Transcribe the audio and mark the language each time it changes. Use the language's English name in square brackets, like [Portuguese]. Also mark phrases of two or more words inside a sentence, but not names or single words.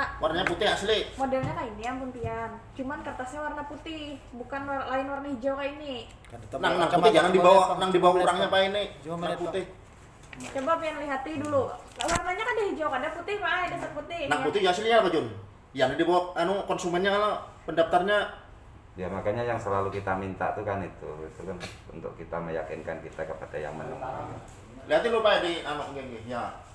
[Indonesian] Warnanya putih asli. [Banjar] Modelnya kayak ini Ampun Pian. Cuman kertasnya warna putih, bukan lain warna hijau kayak ini. Nang putih jangan dibawa orangnya Pak ini. Cuma Nang putih. Coba Pian lihati dulu. [Indonesian] Warnanya kan ada hijau, ada putih Pak. Ada putih. [Banjar] Nang putih aslinya apa Jun? [Indonesian] Yang dibawa anu konsumennya kalau pendaftarnya. Ya makanya yang selalu kita minta tuh kan itu kan untuk kita meyakinkan kita kepada yang menemukan. Lihatin lu Pak di anu gini ya.